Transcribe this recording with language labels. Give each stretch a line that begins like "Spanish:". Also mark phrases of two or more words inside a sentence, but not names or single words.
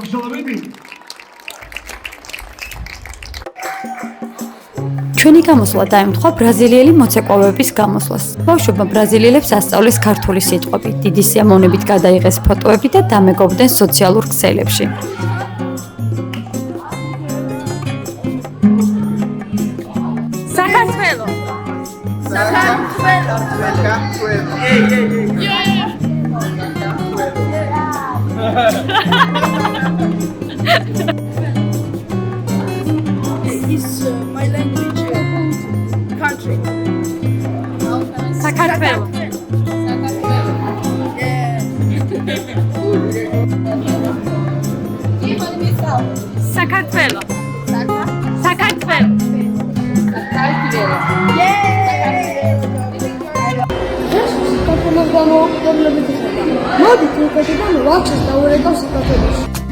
Georgian: ჩვენი გამოსვლა დაემთხვა ბრაზილიელი მოცეკვავების გამოსვლას. ბავშვებმა ბრაზილიელებს ასწავლეს ქართული სიტყვები, დიდი სიამოვნებით გადაიღეს ფოტოები და დამეგობრდნენ სოციალურ ქსელებში. საქართველო!
English: My language country.
Georgian: საქართველო! საქართველო! საქართველო! მოდით უკეთებან ვაჩას დაურეკავ საქართველოში.